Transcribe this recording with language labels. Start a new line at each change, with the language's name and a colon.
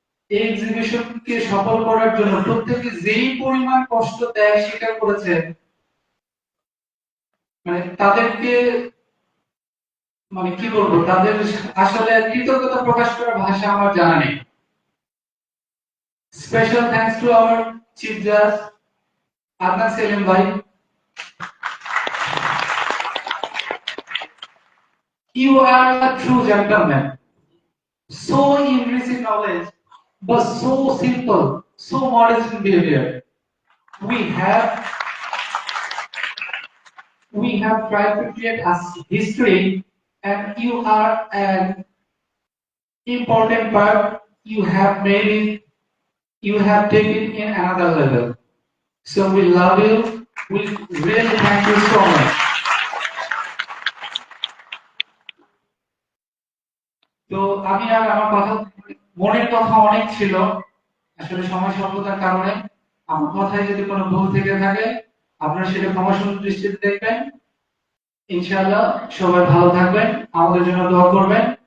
Bangla: এই এক্সিবিশনকে সফল করার জন্য প্রত্যেকে যেই পরিমাণ কষ্ট ত্যাগ স্বীকার করেছে, মানে তাদেরকে মানে কি বলবো, তাদের আসলে কৃতজ্ঞতা প্রকাশ করার ভাষা আমার জানা নেই।
English: Special thanks to our chief জাজ আদনান সেলিম ভাই। You are a true gentleman, so enriched in knowledge, but so simple, so modest in behavior. We have we have tried to create a history, and you are an important part. You have made it. You have taken it in another level. So we love you. We really thank you so much.
Bangla: তো আমি আর আমার কথা, মনের কথা অনেক ছিল, আসলে সময় স্বল্পতার কারণে আমার কথায় যদি কোনো ভুল থেকে থাকে আপনারা সেটা ক্ষমাসুন্দর দৃষ্টিতে দেখবেন। ইনশাআল্লাহ সবাই ভালো থাকবেন, আমাদের জন্য দোয়া করবেন।